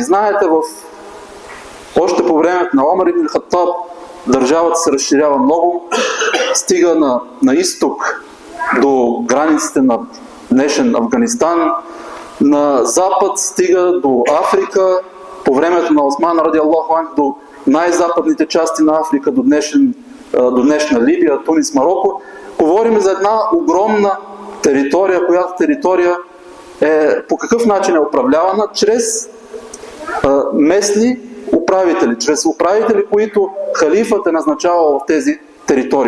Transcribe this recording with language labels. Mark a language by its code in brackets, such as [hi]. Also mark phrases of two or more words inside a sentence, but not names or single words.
[bg] Знаете, още по времето на Омар ибн Хаттаб държавата се разширява много, стига на изток до границите на днешен Афганистан, на запад стига до Африка, по времето на Осман [ar] رضي الله عنه [bg] до най-западните части на Африка, до днешна Либия, Тунис, Мароко. Говорим за една огромна територия, която територия по какъв начин е управлявана? Чрез местни управители, чрез управители, които халифът е назначавал в тези територии.